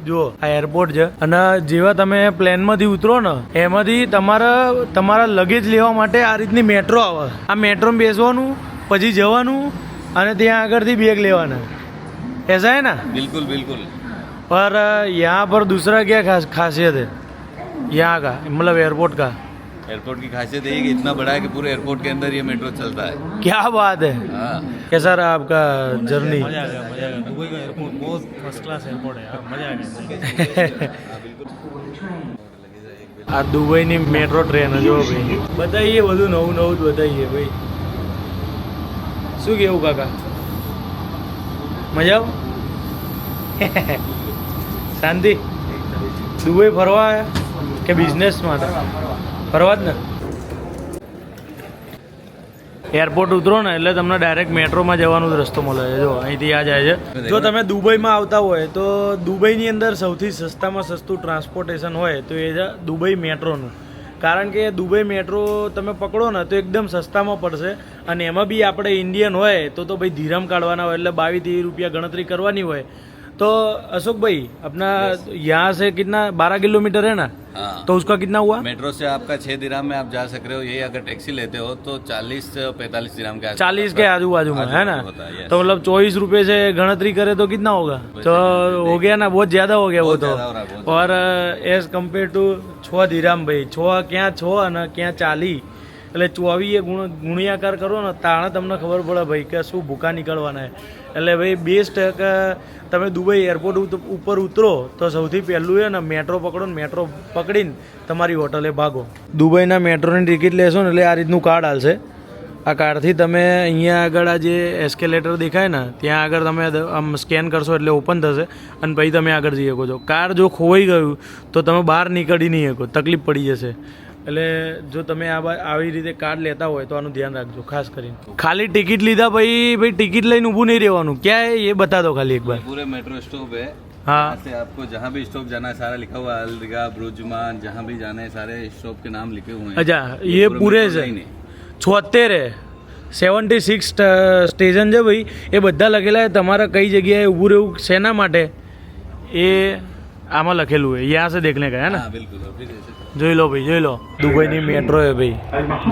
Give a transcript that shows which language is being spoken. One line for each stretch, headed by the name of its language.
Gujarati: જો આ એરપોર્ટ છે અને જેવા તમે પ્લેનમાંથી ઉતરો ને એમાંથી તમારા લગેજ લેવા માટે આ રીતની મેટ્રો આવે. આ મેટ્રોમાં બેસવાનું પછી જવાનું અને ત્યાં આગળથી બેગ લેવાના.
Hindi: ऐसा है ना? बिल्कुल बिल्कुल। पर यहाँ पर दूसरा क्या खासियत है यहाँ का, मतलब एयरपोर्ट का? एयरपोर्ट की खासियत यही कि इतना बड़ा है कि पूरे एयरपोर्ट के अंदर ये मेट्रो चलता है। क्या बात है। हाँ। कैसा रहा आपका जर्नी? मजा आ गया। दुबई का एयरपोर्ट बहुत फर्स्ट क्लास एयरपोर्ट है यार, मजा आ गया।
Gujarati: આ દુબઈની મેટ્રો ટ્રેન જો ભાઈ બતાવીએ બધું નવું નવું જ બતાવીએ ભાઈ. શું કેવું કાકા, મજા આવ? શાંતિ? દુબઈ ફરવા આવ્યા કે બિઝનેસ માટે? ફરવા જ ને. એરપોર્ટ ઉતરો ને એટલે તમને ડાયરેક્ટ મેટ્રોમાં જવાનો જ રસ્તો મળે છે. જો અહીંથી આ જાય છે. જો તમે દુબઈમાં આવતા હોય તો દુબઈની અંદર સૌથી સસ્તામાં સસ્તું ટ્રાન્સપોર્ટેશન હોય તો એ છે દુબઈ મેટ્રોનું. કારણ કે દુબઈ મેટ્રો તમે પકડો ને તો એકદમ સસ્તામાં પડશે અને એમાં બી આપણે ઇન્ડિયન હોય તો ભાઈ ધીરમ કાઢવાના હોય એટલે 22-23 રૂપિયા ગણતરી કરવાની હોય.
Hindi: तो अशोक भाई अपना यहाँ से कितना 12 किलोमीटर है ना? हाँ। तो उसका कितना हुआ? मेट्रो से आपका 6 दिरहम में आप जा सक रहे हो। यही अगर टैक्सी लेते हो तो 40-45 दिरहम के 40 के आजू बाजू में है ना? होता है, yes। तो मतलब 24 रुपए से गणतरी करे तो कितना होगा? तो हो गया ना, बहुत ज्यादा हो गया वो तो। और एज कम्पेयर टू 6 दिरहम भाई, 6 क्या 6
Gujarati: અને ક્યાં 40 એટલે 24 ગુણ્યાકાર કરો ને તાણે તમને ખબર પડે ભાઈ કે શું ભૂકા નીકળવાના. એટલે ભાઈ બેસ્ટ કે તમે દુબઈ એરપોર્ટ ઉપર ઉતરો તો સૌથી પહેલું છે ને મેટ્રો પકડો ને મેટ્રો પકડીને તમારી હોટલે ભાગો. દુબઈના મેટ્રોની ટિકિટ લેશો ને એટલે આ રીતનું કાર્ડ હાલશે. આ કાર્ડથી તમે અહીંયા આગળ આ જે એસ્કેલેટર દેખાય ને ત્યાં આગળ તમે આમ સ્કેન કરશો એટલે ઓપન થશે અને પછી તમે આગળ જઈ શકો છો. કાર્ડ જો ખોવાઈ ગયું તો તમે બહાર નીકળી નહીં શકો, તકલીફ પડી જશે. એટલે જો તમે આવી રીતે કાર્ડ લેતા હોય તો આનું ધ્યાન રાખજો ખાસ કરીને. ખાલી ટિકિટ લીધા ભાઈ ટિકિટ લઈને ઊભું નહીં રહેવાનું.
Hindi: ક્યાં है ये बता दो खाली एक बार. पूरे मेट्रो स्टॉप है। हाँ। यहाँ से आपको जहाँ भी स्टॉप जाना है सारा लिखा हुआ है। अलदगा, ब्रुजमान, जहाँ भी जाना है सारे स्टॉप के नाम लिखे हुए हैं। अच्छा ये पूरे
Gujarati: છે 76 76 સ્ટેશન છે ભાઈ. એ બધા લખેલા છે તમારે કઈ જગ્યાએ ઊભું રહેવું શેના માટે એ આમાં લખેલું હોય.
Hindi: यहाँ से देखने का है ना? हाँ बिल्कुल। और फिर ऐसे
Gujarati: જોઈ લો ભાઈ, જોઈ લો. દુબઈની મેટ્રો છે ભાઈ.